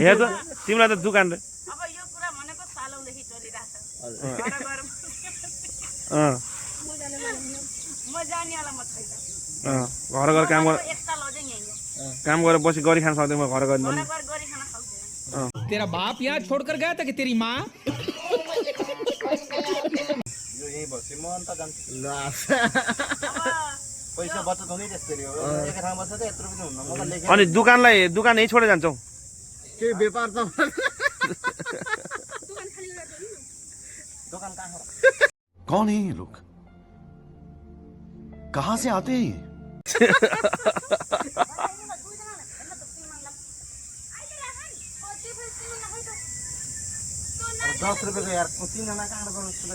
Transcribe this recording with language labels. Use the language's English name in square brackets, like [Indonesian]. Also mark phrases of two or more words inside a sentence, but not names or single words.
[Nepali] हेर त तिमीलाई त दुकान रे अब यो कुरा भनेको सालौँदेखि चलिरहेछ म जानेवाला म छैन घर घर काम गरेर एक साल अझै यहीँ हो काम गरेर बसी गरी खान सक्दैन घर गरी घर गरी खान सक्दैन। [Hindi] तेरा बाप यहाँ छोड़कर गया था कि तेरी माँ? [Nepali] यो यही बस्यो म अन्त जान्छु ल पैसा बचत हुने त्यसरी हो एक ठाउँ बस्छ त यत्रो पनि हुन्न म त लेखे अनि दुकान यही छोडेर जान्छौ? के व्यापार त दुकान कहाँ हो? [Hindi] कौन है ये लोग? कहाँ से आते हैं ये? [Nepali] 10 रुपैयाँको यार तीनजना कहाँबाट गर्नु